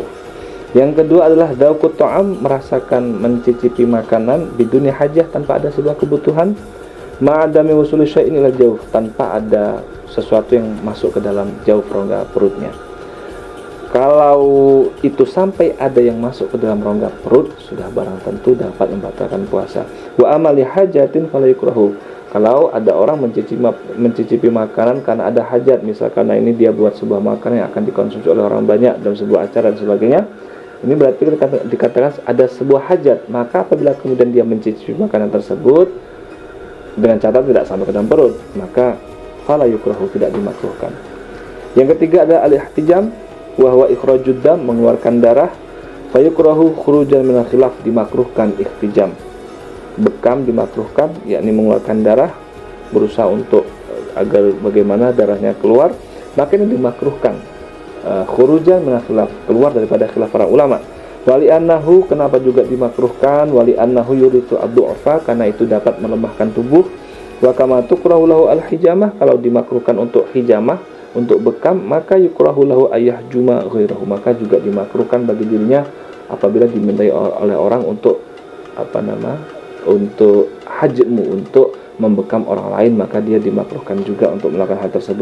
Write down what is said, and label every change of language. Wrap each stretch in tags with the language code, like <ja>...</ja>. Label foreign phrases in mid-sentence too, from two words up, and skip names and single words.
<id>Yang kedua adalah</id> <ar>dzauqut ta'am,</ar> <id>merasakan mencicipi makanan</id> <ar>biduni hajah,</ar> <id>tanpa ada sebuah kebutuhan,</id> <ar>ma'adami wusuli syai'in ila jauh,</ar> <id>tanpa ada sesuatu yang masuk ke dalam jauh rongga perutnya. Kalau itu sampai ada yang masuk ke dalam rongga perut, sudah barang tentu dapat membatalkan puasa.</id> <ar>Wa amali hajatin fala yukrahu,</ar> <id>kalau ada orang mencicipi makanan karena ada hajat, misalkan ini dia buat sebuah makanan yang akan dikonsumsi oleh orang banyak dalam sebuah acara dan sebagainya, ini berarti dikatakan ada sebuah hajat. Maka apabila kemudian dia mencicipi makanan tersebut dengan catatan tidak sampai ke dalam perut, maka</id> <ar>fala yukrahu,</ar> <id>tidak dimakruhkan. Yang ketiga adalah</id> <ar>al-ihtijam, wa huwa ikhrajud dam,</ar> <id>mengeluarkan darah.</id> <ar>Fa yukrahu khurujan minal khilaf, dimakruhkan ihtijam.</ar> <id>Bekam dimakruhkan, yakni mengeluarkan darah, berusaha untuk agar bagaimana darahnya keluar, maka ini dimakruhkan.</id> <ar>Khurujan minal khilaf,</ar> <id>keluar daripada khilaf para ulama.</id> <ar>Wali annahu,</ar> <id>kenapa juga dimakruhkan?</id> <ar>Wali annahu yuritu ad-du'fa,</ar> <id>karena itu dapat melemahkan tubuh.</id> <ar>Wa kama tukrahu lahu al-hijamah,</ar> <id>kalau dimakruhkan untuk hijamah, untuk bekam, maka</id> <ar>yukrahu lahu ayyahjuma ghairahu,</ar> <id>maka juga dimakruhkan bagi dirinya apabila dimintai oleh orang untuk untuk hajmu, untuk membekam orang lain, maka dia dimakruhkan juga untuk melakukan hal tersebut.</id>